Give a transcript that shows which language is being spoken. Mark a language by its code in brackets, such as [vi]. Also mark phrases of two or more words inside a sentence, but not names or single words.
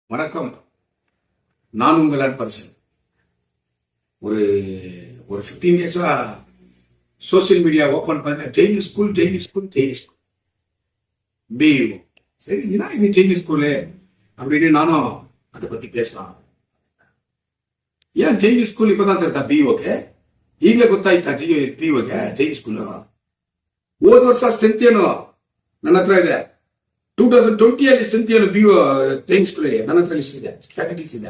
[ta] வணக்கம். நான் உங்கள் அன்பரசன். ஒரு 15 டேஸா [en] social media open [ta] பண்ண ஜெயின் ஸ்கூல் பியூ. சரி, இது ஜெயின் ஸ்கூலு அப்படின்னு நானும் அதை பத்தி பேசலாம். [kn] ಏನ್ ಜೈನ್ ಸ್ಕೂಲ್ ಇಪ್ಪತ್ತಂತ ಇರ್ತಾ ಬಿಒಗೆ ಈಗಲೇ ಗೊತ್ತಾಯ್ತಾ ಬಿಒಗೆ ಜೈನ್ ಸ್ಕೂಲ್ ಹೋದ ವರ್ಷ ಸ್ಟ್ರೆಂತ್ ಏನು ನನ್ನ ಹತ್ರ ಇದೆ. 2020 ಅಲ್ಲಿ ಸ್ಟ್ರೆಂತ್ ಏನು ಬಿಒ ಜೈನ್ ಸ್ಕೂಲ್ ನನ್ನ ಹತ್ರ ಲಿಸ್ಟ್ ಇದೆ, ಸ್ಟ್ಯಾಟಿಸ್ಟಿಕ್ಸ್ ಇದೆ.